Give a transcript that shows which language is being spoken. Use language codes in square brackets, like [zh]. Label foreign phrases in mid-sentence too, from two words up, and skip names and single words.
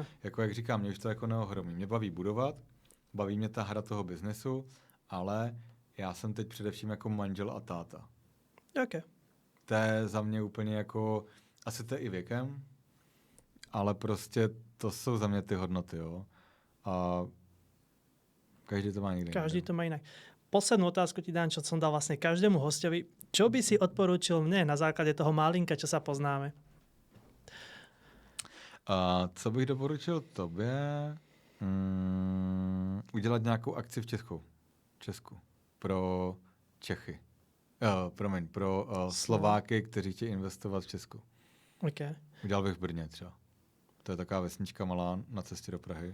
[cs] Jako jak říkám, mě už to jako neohromí. Mě baví budovat, baví mě ta hra toho biznesu, ale já jsem teď především jako manžel a táta. Okay. To je za mě úplně jako, asi to je i věkem, ale prostě to jsou za mě ty hodnoty, jo. A každý to má někde. [sk] Každý to má inak. Poslednú otázku ti dám, čo som dal vlastne každému hostovi. Čo by si odporúčil mne na základe toho malinka, čo sa poznáme? [cs] Co bych doporučil tobě? Udělat nějakou akci v Česku. Pro Čechy. Pro Slováky, kteří chtějí investovat v Česku. Okay. Udělal bych v Brně třeba. To je taková vesnička malá na cestě do Prahy.